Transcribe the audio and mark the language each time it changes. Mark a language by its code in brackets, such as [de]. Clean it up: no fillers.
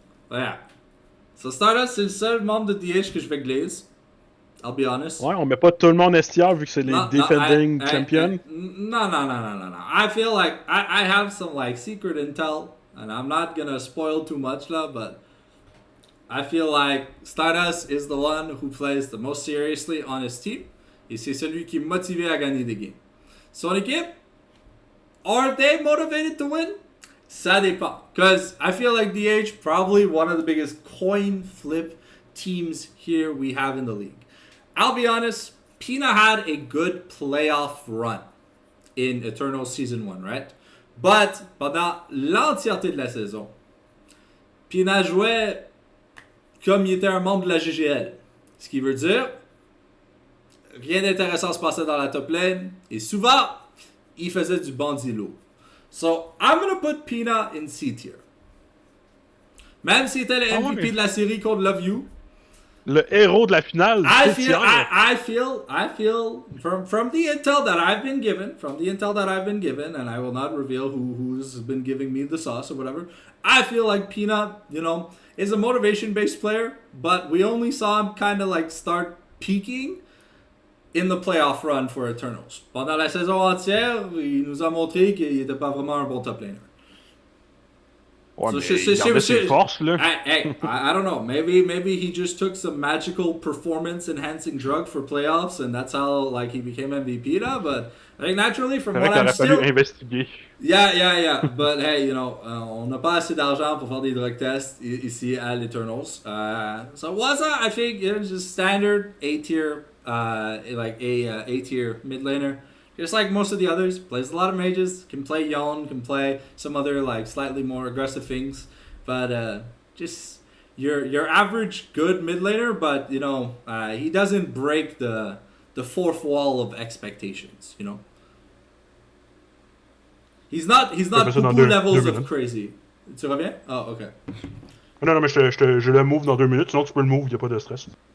[fr] Yeah. So Stardust, c'est le seul membre de DH que je vais glaze. [en] I'll be honest. [fr] Ouais, on met pas tout le monde STR vu que c'est les defending champions. [en] No. I feel like I have some secret intel, and I'm not gonna spoil too much là, but I feel like Stardust is the one who plays the most seriously on his team. [fr] Et c'est celui qui est motivé à gagner des games. Son équipe, [en] are they motivated to win? [fr] Ça dépend. [en] Because I feel like DH probably one of the biggest coin flip teams here we have in the league. I'll be honest, Pina had a good playoff run in Eternal Season 1, right? [fr] But pendant l'entièreté de la saison, Pina jouait comme il était un membre de la GGL. Ce qui veut dire, rien d'intéressant se passait dans la top lane. Et souvent, il faisait du bandit lourd. [en] So, I'm gonna put Pina in C tier. [fr] Même s'il était le MVP de la série contre Love You, Le héros de la finale, [en] I C tier. feel from the intel that I've been given, and I will not reveal who's been giving me the sauce or whatever. I feel like Peanut, is a motivation-based player, but we only saw him kind of like start peaking in the playoff run for Eternals. [fr] Pendant la saison entière, il nous a montré qu'il n'était pas vraiment un bon top laner. Ouais, [en] So [fr] mais il gardait ses forces, là. [en] I don't know. Maybe he just took some magical performance-enhancing drug for playoffs, and that's how like he became MVP. But I think naturally, from what I'm still, [fr] fallu investiguer. [en] Yeah. But hey, [fr] on n'a pas assez d'argent pour faire des drug tests ici à l'Eternals. [en] So Waza, I think, just standard A tier, like A tier mid laner. Just like most of the others, plays a lot of mages, can play Yon, can play some other like slightly more aggressive things, but just your average good mid laner, but he doesn't break the fourth wall of expectations, He's not Poupou levels of crazy. [fr] Tu reviens? Oh, okay. Non, mais je le move dans 2 minutes, sinon tu peux le move, y a pas de stress.